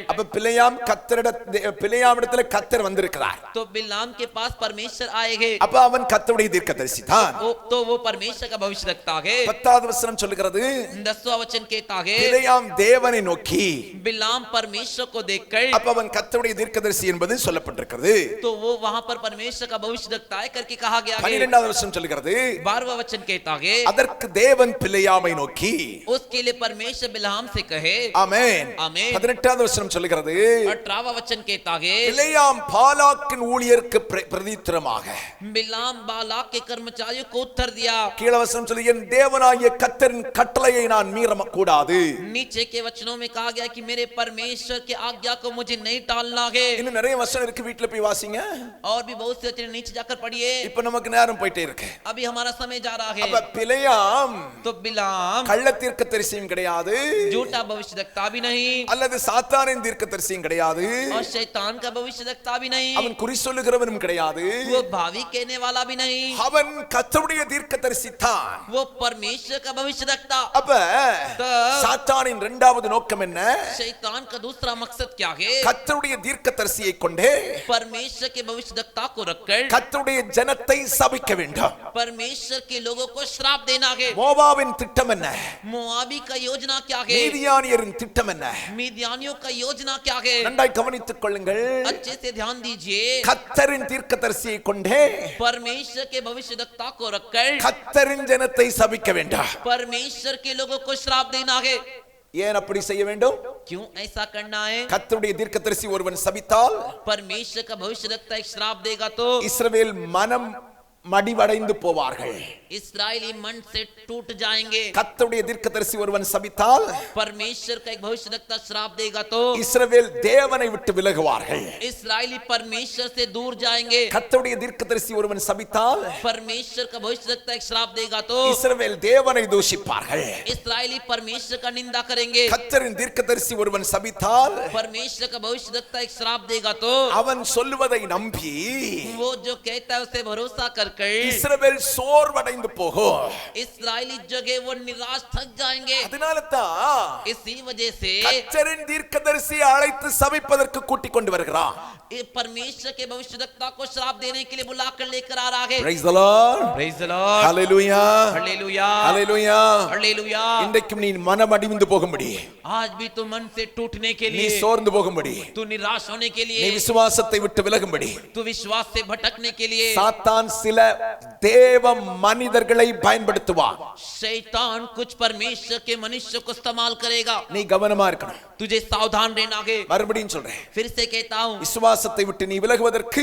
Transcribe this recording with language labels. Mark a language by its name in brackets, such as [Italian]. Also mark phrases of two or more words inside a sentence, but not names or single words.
[Tamil] அப்ப பிலேயாமிடத்துல கர்த்தர் வந்திருக்கிறார். [Hindi] तो बिलाम के पास परमेश्वर आएंगे. [Tamil] அப்ப அவன் கர்த்தருடைய தீர்க்கதரிசி தான். [Hindi] तो वो परमेश्वर का भविष्यद्वक्ता है. [Tamil] 10வது வசனம் சொல்கிறது, [Hindi] 10वां वचन कहता है [Tamil] பிலேயாம் தேவனை நோக்கி, [Hindi] बिलाम परमेश्वर को देखकर. [Tamil] அப்ப அவன் கர்த்தருடைய தீர்க்கதரிசி என்பது சொல்லப்பட்டிருக்கிறது. [Hindi] तो वो वहां पर परमेश्वर का भविष्यद्वक्ता है करके कहा गया है. [Tamil] 12வது வசனம் சொல்கிறது, [Hindi] 12वां वचन कहता है [Tamil] அதற்கு தேவன் பிலேயாமை நோக்கி, [Hindi] उसके लिए परमेश्वर बिलाम से कहे. [Tamil] ஆமென். ஆமென். 18வது வசனம் சொல்கிறது, [Hindi] 18वां वचन कहता है [Tamil] பிலேயாம் பாலாக்கின் ஊழியருக்கு பிரதித்திரமாக, [Hindi] बिलाम बालाक के कर्मचारियों को उत्तर दिया. [Tamil] கீழ வசனம் சொல்லி, என் தேவனாகிய கர்த்தரின் கட்டளையை நான் மீற கூடாது. [Hindi] नीचे के वचनों में कहा गया कि मेरे परमेश्वर की आज्ञा को मुझे नहीं टालना है. [Tamil] இன்னும் நிறைய வசனம் இருக்கு, வீட்ல போய் வாசிங்க. [Hindi] और भी बहुत से वचन नीचे जाकर पढ़िए. [Tamil] இப்ப நமக்கு நேரம் போயிட்டே இருக்கு. [Hindi] अभी हमारा समय जा रहा [Tamil] அப்ப [Hindi] है. [Tamil] பிலேயாம் [Hindi] तो बिलाम [Tamil] கள்ள தீர்க்கதரிசியும் கிடையாது, [Hindi] झूठा भविष्यद्वक्ता भी नहीं [Tamil] அல்லது சாத்தானின் தீர்க்கதரிசியும் கிடையாது, [Hindi] और शैतान का भविष्यद्वक्ता भी नहीं. [Tamil] அவன் குறி சொல்லுகிறவனும் கிடையாது, [Hindi] वो भावी कहने वाला भी नहीं. [Tamil] அவன் கர்த்தருடைய தீர்க்கதரிசி தான். [Hindi] वो परमेश्वर का भविष्यद्वक्ता. [Tamil] அப்ப சாத்தானின் இரண்டாவது நோக்கம் என்ன? [Hindi] शैतान का दूसरा मकसद क्या है? [Tamil] கர்த்தருடைய தீர்க்கதரிசியை கொண்டே [Hindi] परमेश्वर के भविष्यद्वक्ता को रखकर [Tamil] கர்த்தருடைய ஜனத்தை சபிக்க வேண்டும். [Hindi] परमेश्वर के लोगों को श्राप देना है. [Tamil] மோவாபின் திட்டம் என்ன? [Hindi] मोआबी का योजना क्या है? [Tamil] மீதியானியரின் திட்டம் என்ன? [Hindi] मीदियानियों का योजना क्या है? [Tamil] நன்றாய் கவனித்துக் கொள்ளுங்கள். [Hindi] अच्छे से ध्यान दीजिए. [Tamil] கர்த்தரின் தீர்க்கதரிசியை கொண்டே [Hindi] परमेश्वर के भविष्यद्वक्ता को रखकर [Tamil] கர்த்தரின் ஜனத்தை சபிக்க வேண்டும். [Hindi] परमेश्वर के लोगों को श्राप देना है. [Tamil] ஏன் அப்படி செய்ய வேண்டும்? [Hindi] क्यों ऐसा करना है? [Tamil] கர்த்தருடைய தீர்க்கதரிசி ஒருவன் சபித்தால் [Hindi] परमेश्वर का भविष्यद्वक्ता एक श्राप देगा तो [Tamil] இஸ்ரவேல் மனம் மடிவடைந்து போவார்கள். [Hindi] इस्राएली मन से टूट जाएंगे. [Tamil] கர்த்தருடைய தீர்க்கதரிசி ஒருவன் சபித்தால் [Hindi] परमेश्वर का एक भविष्यद्वक्ता श्राप देगा तो [Tamil] இஸ்ரவேல் தேவனை விட்டு விலகுவார்கள். [Hindi] इस्राएली परमेश्वर से दूर जाएंगे. [Tamil] கர்த்தருடைய தீர்க்கதரிசி ஒருவன் சபித்தால் [Hindi] परमेश्वर का भविष्यद्वक्ता एक श्राप देगा तो [Tamil] இஸ்ரவேல் தேவனை தூஷிப்பார்கள். [Hindi] इस्राएली परमेश्वर का निंदा करेंगे. [Tamil] கர்த்தரின் தீர்க்கதரிசி ஒருவன் சபித்தால் [Hindi] परमेश्वर का भविष्यद्वक्ता एक श्राप देगा तो [Tamil] அவன் சொல்லுவதை நம்பி [Hindi] वो जो कहता है उसे भरोसा कर [Tamil] இஸ்ரவேல் சோர்வடைந்து போகும். [Hindi] इस्राएली जगह वो निराश थक जाएंगे. [Tamil] அதனால தான் [Hindi] इसी वजह से [Tamil] கர்த்தரின் தீர்க்கதரிசியை அழைத்து சபிப்பதற்கு கூட்டிக் கொண்டு வருகிறான். [Hindi] ये परमेश्वर के भविष्यद्वक्ता को श्राप देने के लिए बुलाकर लेकर आ रहा है. [English] Praise the Lord. Praise the Lord. Hallelujah. Hallelujah. Hallelujah. Hallelujah. [Tamil] இன்றைக்கும் நீ மனம் அடிந்து போகும்படி, [Hindi] आज भी तू मन से टूटने के [Tamil] நீ [Hindi] लिए, [Tamil] சோர்ந்து போகும்படி, [Hindi] तू निराश होने के [Tamil] நீ [Hindi] लिए, [Tamil] விசுவாசத்தை விட்டு விலகும்படி [Hindi] तू विश्वास से भटकने के लिए [Tamil] சாத்தான் சில தேவ மனிதர்களை பயன்படுத்துவான். [Hindi] शैतान कुछ परमेश्वर के मनुष्य को इस्तेमाल करेगा. [Tamil] நீ கவனமா இருக்கணும். [Hindi] तुझे सावधान रहना है. [Tamil] மறுபடியும் சொல்றேன், [Hindi] फिर से कहता हूँ, [Tamil] விசுவாசத்தை விட்டு நீ விலகுவதற்கு,